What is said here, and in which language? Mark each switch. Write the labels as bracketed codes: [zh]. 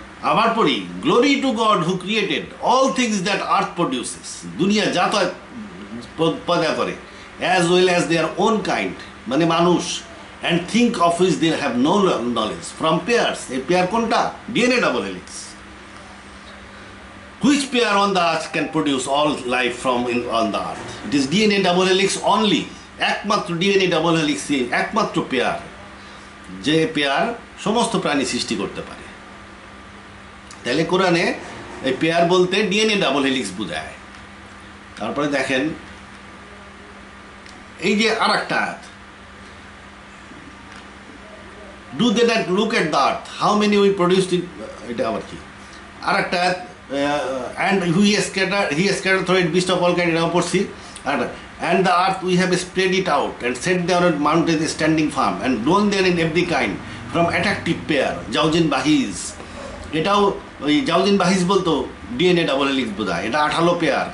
[en] আবার পড়ি, glory to God who created all things that earth produces, [bn] দুনিয়া যা পয়দা করে, [en] as well as their own kind, [bn] মানে মানুষ, [en] And think of which they have no knowledge, from pairs. [bn] এই পেয়ার কোনটা? DNA double helix. [en] Which pair on the earth can produce all life on the earth? It is DNA double helix only. [bn] একমাত্র DNA double helix একমাত্র pair, যে pair সমস্ত প্রাণী সৃষ্টি করতে পারে। তাহলে কোরআনে এই পেয়ার বলতে ডিএনএ ডাবল হেলিক্স বোঝায়। তারপরে দেখেন এই যে আর একটা আয়াত, [en] do they that look at the earth how many we produced it, [bn] এটা আবার কি? আর একটা আয়াত, [en] and he scattered through it beast of all kind, [bn] এটাও পড়ছি। [en] and the earth we have spread it out and set down on mountains standing firm and blown there in every kind from attractive pair [ar] জাউজিন বাহিজ। [bn] এটাও ওই জাউজিন বাহিজ বলতো DNA double helix বোঝায়। এটা 18 pair.